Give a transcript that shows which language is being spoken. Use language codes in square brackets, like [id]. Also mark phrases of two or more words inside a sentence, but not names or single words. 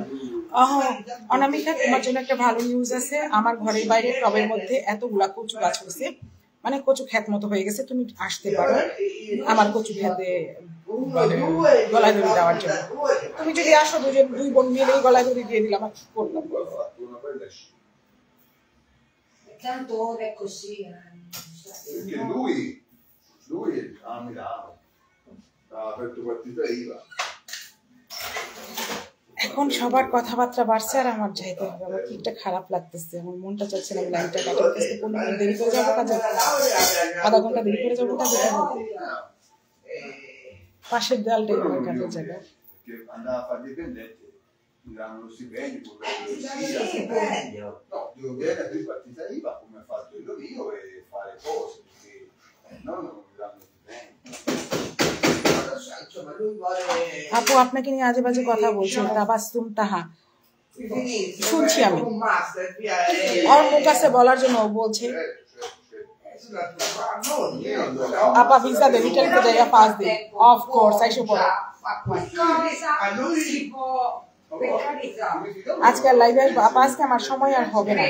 [bn] অনামিকা, তোমার জন্য একটা ভালো নিউজ আছে। আমার ঘরের বাইরে টবের মধ্যে এতগুলা কচু গাছ হয়েছে, মানে কচু ক্ষেত মতো হয়ে গেছে। তুমি আসতে পারো আমার কচু খেতে গলায় দড়ি দেওয়ার জন্য। তুমি যদি আসো, দুই বোন মিলেই গলায় দড়ি দিয়ে দিলাম, আর কি করলাম? [it] Tanto ora è così. Perché lui a Milano ha aperto partita IVA. [bn] এখন সবার কথাবার্তা বাড়ছে আর আমার যাইতে হবে। আমার কি একটা খারাপ লাগতেছে, আমার মনটা চাচ্ছে না লাইনটা কাটাতে। 15 মিনিট দেরি করে যাবো কাজে, আধা ঘন্টা দেরি করে যাবো কাজে। পাশের দেয়ালটাই আমার কাজের জায়গা। [it] Andava a fare dipendente, mi danno lo stipendio, no, devo viene a partita IVA come ha fatto il mio e fare cose, perché no, non mi danno stipendio. [bn] আপু আপনাকে নিয়ে আজে বাজে কথা বলছে, তাবাসসুম তাহা শুনছি আমি। ওর মুখ কাছে বলার জন্য ও বলছে আপা ভিসা দে, রিটার্ন করে দেয়া 5 দিন। [en] of course, [bn] আইসো পড়ো। আজকাল লাইভে আসবো আপা, আজকে আমার সময় আর হবে না।